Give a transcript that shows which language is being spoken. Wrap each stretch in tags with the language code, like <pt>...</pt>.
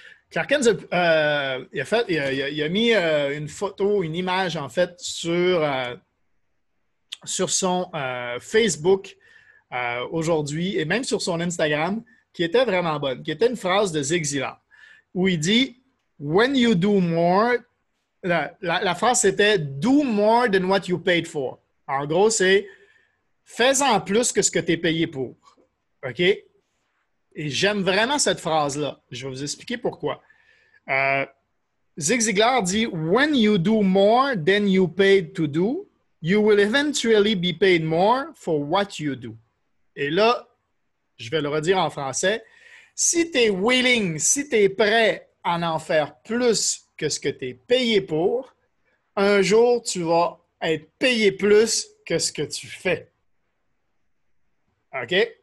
<fr>Clark Kent, il a mis une photo, une image, en fait, sur son Facebook aujourd'hui et même sur son Instagram, qui était vraiment bonne, qui était une phrase de Zig Ziglar, où il dit «</fr> <en>When you do more</en> <fr>», la phrase c'était «</fr> <en>Do more than what you paid for ».</en> <fr>En gros, c'est fais-en plus que ce que tu es payé pour. OK? Et j'aime vraiment cette phrase-là. Je vais vous expliquer pourquoi.</fr> <en>Zig Ziglar dit When you do more than you paid to do, you will eventually be paid more for what you do.</en> <fr>Et là, je vais le redire en français. Si tu es willing, si tu es prêt à en faire plus que ce que tu es payé pour, un jour, tu vas être payé plus que ce que tu fais. OK?</fr>